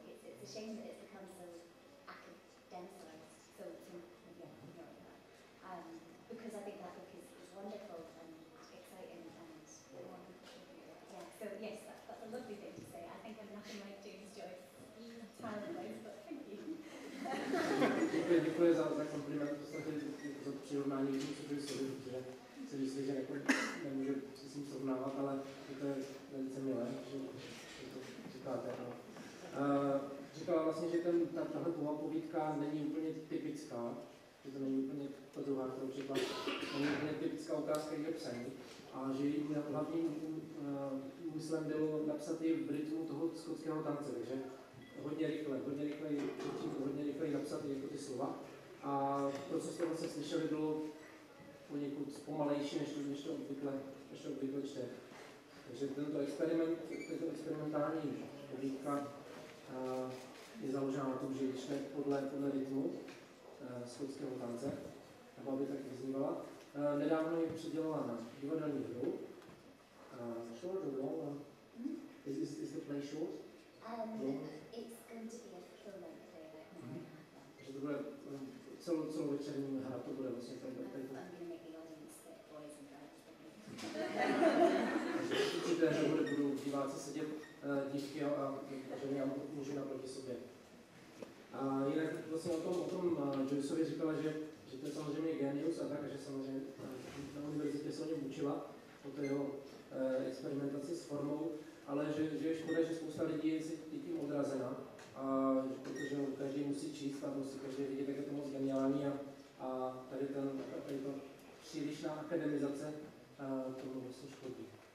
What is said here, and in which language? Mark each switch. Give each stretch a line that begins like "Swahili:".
English: It's a shame that it's become so academicized. So yeah, you know that. Because I think that book is wonderful and exciting and yeah. So yes, that's a lovely thing to say. I think I'm nothing like James Joyce talent-wise, but thank you.
Czech: Děkuji za kompliment, v podstatě za přirovnání k Spisovi, protože si myslím, že nemůžu se s ním srovnávat, ale to je velice milé, že to říkáte. Říkala vlastně, že tahle povídka není úplně typická, že to není úplně ta druhá, kterou četla, není úplně typická ukázka jejího psaní, a že jejím hlavním úmyslem bylo napsat ji v rytmu toho skotského tance, takže hodně rychle napsat jako ty slova. A to, co jste vlastně slyšeli, bylo poněkud pomalejší, než to obvykle čte. Takže tento experimentální povídka je založena na tom, že čte podle rytmu skotského tance, nebo aby tak vyznívala. Nedávno ji předělala na divadelní hru.
English: Short or long? Is the play short? It's going to be a full-length play.
Czech: Takže to bude celovečerní hra, to bude vlastně tady.
English: I'm going to make the audience split boys and girls.
Czech: Určitě, že budou diváci sedět dívky a ženy a muži naproti sobě. A jinak vlastně o tom Joyceovi říkala, že to je samozřejmě genius a tak, že samozřejmě na univerzitě se o něm učila, o té jeho experimentaci s formou, ale že je škoda, že spousta lidí je tím odrazena, protože každý musí číst a musí každý vidět, jak je to moc geniální a tady to přílišná akademizace tomu vlastně škodí.